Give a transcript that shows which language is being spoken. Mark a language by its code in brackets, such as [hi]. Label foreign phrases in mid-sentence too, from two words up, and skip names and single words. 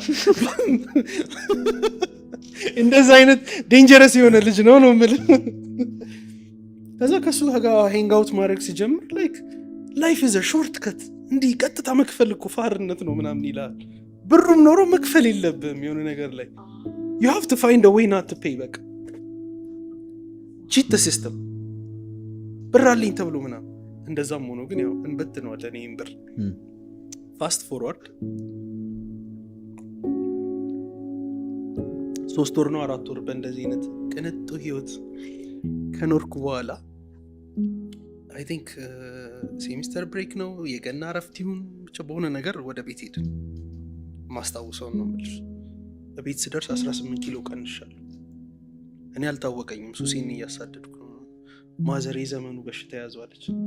[am] እንደዚህ አይነት ዴንጀረስ የሆነ ልጅ ነው የምልህ ከዛ ከሱ ጋር [en] hang out [am] ማድረግ ሲጀምር [en] like life is a short cut [am] እንዲህ ቀጥታ መክፈል እኮ ፋርነት ነው ምናምን ይላል ብሩም ኖሮ መክፈል የለብህም የሆነ ነገር ላይ [en] you have to find a way not to pay [am] በቃ [en] cheat the system [am] ብር አለኝ ተብሎ ምናምን እንደዛም ሆኖ ግን ያው እንበትነዋለን ይሄን ብር [en] fast forward [am] 3 ወር ነው 4 ወር በእንደዚህ አይነት ቅንጡ ህይወት ከኖርኩ በኋላ [en] I think semester break [am] ነው የገና እረፍት ይሁን ብቻ በሆነ ነገር ወደ ቤት ሄድን ማስታወሰው ነው ማለት በቤት ስደርስ 18 ኪሎ ቀንሻለሁ እኔ አልታወቀኝም ሱሴን እያሳደድኩ ነው ማዘሬ ዘመኑ በሽታ ያዟለች